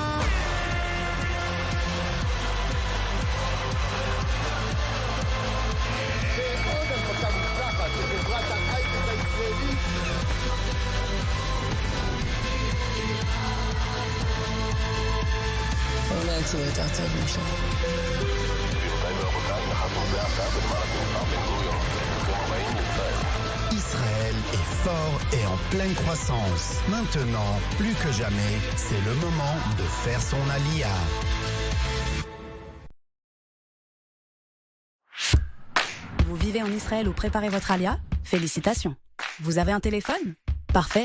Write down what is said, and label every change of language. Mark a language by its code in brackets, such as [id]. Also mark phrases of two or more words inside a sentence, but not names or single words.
[he] ועוד הנפקה מוצלחת של חברת ההייטק הישראלית. אולי יצאו יותר טוב משם. גבירותיי ורבותיי, נחתנו זה עתה בנמל התעופה בן גוריון. ברוכים הבאים לישראל. [fr] Israël est fort et en pleine croissance. Maintenant, plus que jamais, c'est le moment de faire son alia. Vous vivez en Israël ou préparez votre alia? Félicitations. Vous avez un téléphone? Parfait.